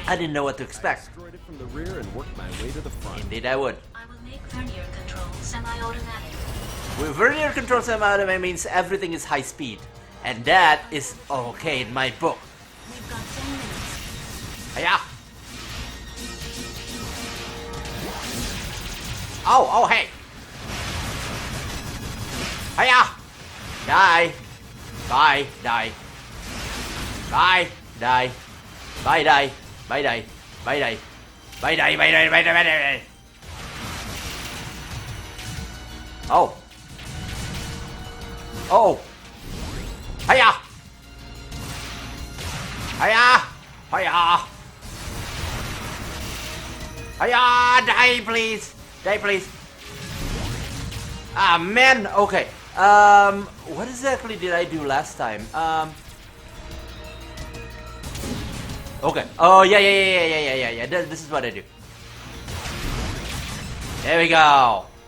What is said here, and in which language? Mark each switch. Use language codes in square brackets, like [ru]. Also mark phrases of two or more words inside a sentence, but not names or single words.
[en] I didn't know what to expect. Destroyed it from the rear and worked my way to the front. Indeed, I would. I will make vernier control semi-automatic. With vernier control semi-automatic means everything is high speed, and that is okay in my book. We've got 10 minutes. Hiya! Oh, hey! Hiya! Die! Bye, die. Bye, die. Bye, die. Bye, die. Bye, die. Bye, die, bye, die, bye, die, bye, die. Oh. Oh. Hiya! Hiya! Hiya! Hiya! Die, please! Die, please! Ah, man! Okay. What exactly did I do last time? Okay. Oh, yeah. This is what I do. There we go.